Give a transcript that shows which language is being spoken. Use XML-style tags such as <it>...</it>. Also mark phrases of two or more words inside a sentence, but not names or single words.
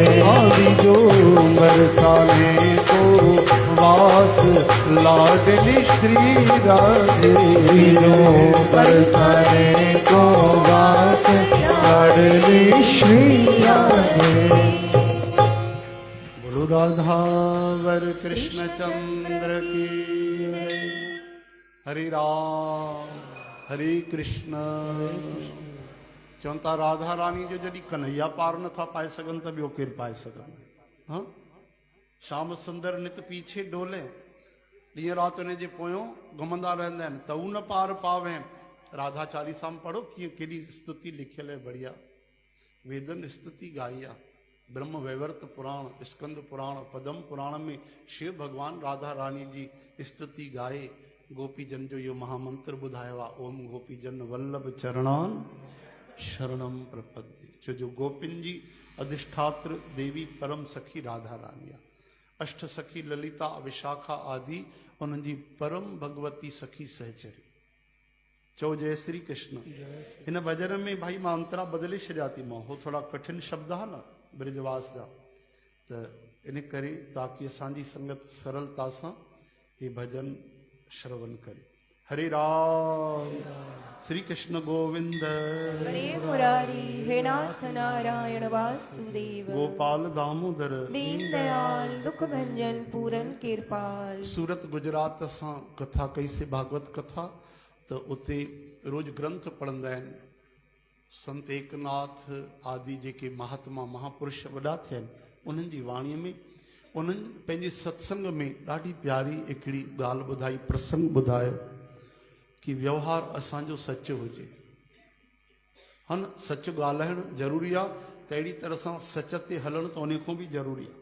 <hi>आदि जो बरसाने को वास लाडली श्री राधे, जो बरसाने को वास लाडली श्री राधे। बोलो राधावर कृष्ण चंद्र की जय। हरि राम हरे कृष्ण।</hi> <sd>चवंता राधा रानी जो जॾहिं कन्हैया पार नथा पाए सघनि त ॿियो केरु पाए सघंदो।</sd> <hi>हाँ श्याम सुंदर नित पीछे डोले,</hi> <sd>ॾींहं राति उन जे पोयों घुमंदा रहंदा आहिनि त ऊ न पार पावे। राधा चालीसा में पढ़ो कीअं केॾी स्तुति लिखियल आहे बढ़िया। वेदन स्तुति गाई आहे। ब्रह्म वैवर्त पुराण, स्कंद पुराण, पद्म पुराण में शिव भगवान राधा रानी जी स्तुति गाए। गोपीजन जो यो महामंत्र ॿुधायो आहे,</sd> <sa>ओम गोपीजन वल्लभ चरणान शरणम प्रपद्य।</sa> <sd>जो गोपिन जी अधिष्ठात्र देवी परम सखी राधा रानी आहे। अष्ट सखी ललिता विशाखा आदि उन्हनि जी परम भगवती सखी सहचरी। चओ जय श्री कृष्ण। हिन भजन में भाई मां अंतरा बदिले छॾिया थी। मां हो थोड़ा कठिन शब्द आहे न ब्रिजवास जा, त इन करे ताकि असांजी संगत सरलता सां ये भजन श्रवण करे।</sd> <hi>हरे राम श्री कृष्ण गोविंद हरे मुरारी हे नाथ नारायण वासुदेव गोपाल दामोदर दीन दयाल दुख भंजन पूरन कृपाल।</hi> <sd>सूरत गुजरात असां कथा कई से भागवत कथा तो उते रोज ग्रंथ पढ़ंदा आहिनि। संत एकनाथ आदि जेके महात्मा महापुरुष वॾा थिया आहिनि उन्हनि जी वाणीअ में उन्हनि पंहिंजे सत्संग में ॾाढी प्यारी हिकिड़ी ॻाल्हि ॿुधाई, प्रसंग ॿुधायो कि व्यवहार असांजो सच हुजे। हन सच ॻाल्हाइणु ज़रूरी आहे, त अहिड़ी तरह सां सच ते हलणु त उन खां बि ज़रूरी आहे।</sd>